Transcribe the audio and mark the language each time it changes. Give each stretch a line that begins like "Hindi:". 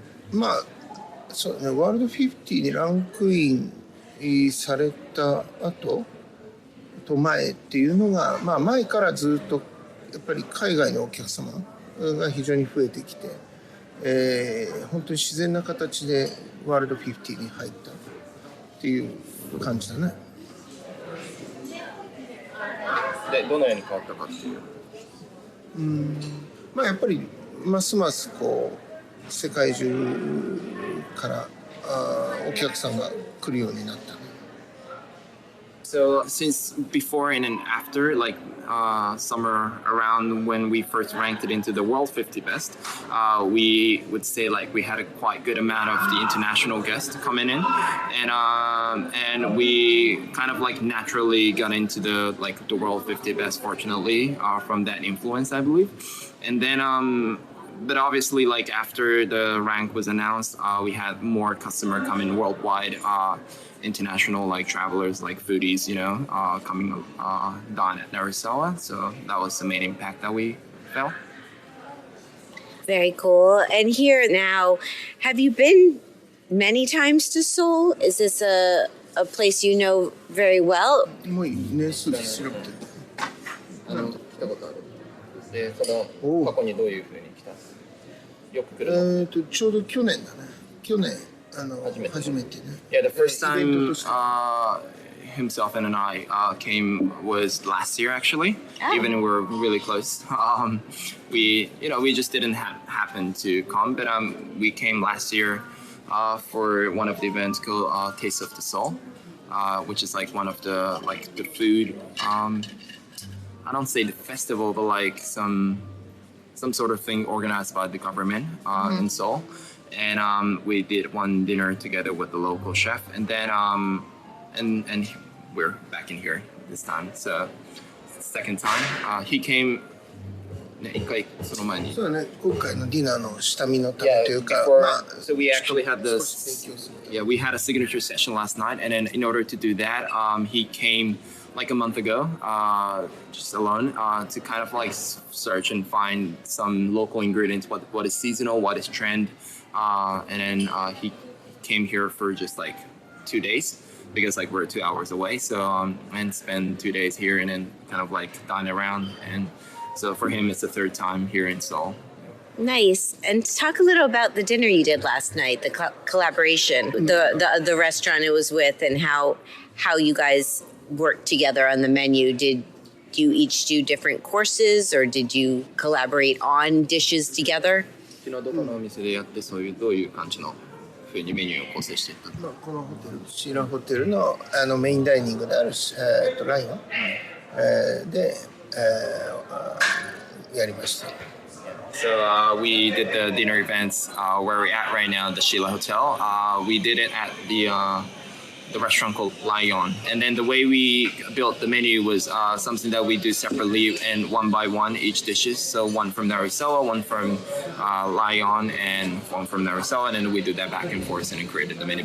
Japanese: まあそうね、ワールド50にランクインされた後と前っていうのが、前からずっとやっぱり海外のお客様が非常に増えてきて、本当に自然な形でワールド50に入ったっていう感じだね。で、どのように変わったかっていう。やっぱりますますこう世界中からお客さんが来るようになった。
English: So since before and after, like somewhere around when we first ranked it into the World 50 Best, we would say like we had a quite good amount of the international guests coming in, and we kind of like naturally got into the World 50 Best. Fortunately, from that influence, I believe, and then. But obviously, like after the rank was announced, we had more customer coming worldwide, international like travelers, like foodies, coming down at Narisawa. So that was the main impact that we felt. Very cool. And here now, have you been many times to Seoul? Is this a place you know very well?
Japanese: もう年数で調べてる。来たことある。で、その過去にどういうふうに来た？よく来るの？ちょうど去年だね。去年初めてね。
English: Yeah, the first time himself and I came was last year actually. Even though we're really close. We just didn't happen to come, but we came last year for one of the events called Taste of the Soul, which is like one of the food. I don't say the festival, but like some sort of thing organized by the government in Seoul. And we did one dinner together with the local chef, and then and we're back in here this time. So second time.
Japanese: He came ね、一回その前に。そうだね、今回のディナーの下見のためというか、
English: so we actually had this. Yeah, we had a signature session last night, and then in order to do that, he came like a month ago, just alone, to kind of like search and find some local ingredients, what is seasonal, what is trend, and then he came here for just like 2 days. Because like we're 2 hours away, so and spend 2 days here and then kind of like dine around, and so for him it's the third time here in Seoul. Nice. And talk a little about the dinner you did last night, the collaboration, the restaurant it was with, and how you guys worked together on the menu. Did you each do different courses, or did you collaborate on dishes together?
Japanese: 昨日どこのお店でやってそういうどういう感じの風にメニューを構成していったの？このホテル、シーラホテルのメインダイニングであるライオン、で、やりました。
English: So we did the dinner events where we're at right now, the Sheila Hotel. We did it at the restaurant called Lion. And then the way we built the menu was something that we do separately and one by one each dishes. So one from Narisawa, one from Lion, and one from Narisawa. And then we do that back and forth and then created the menu.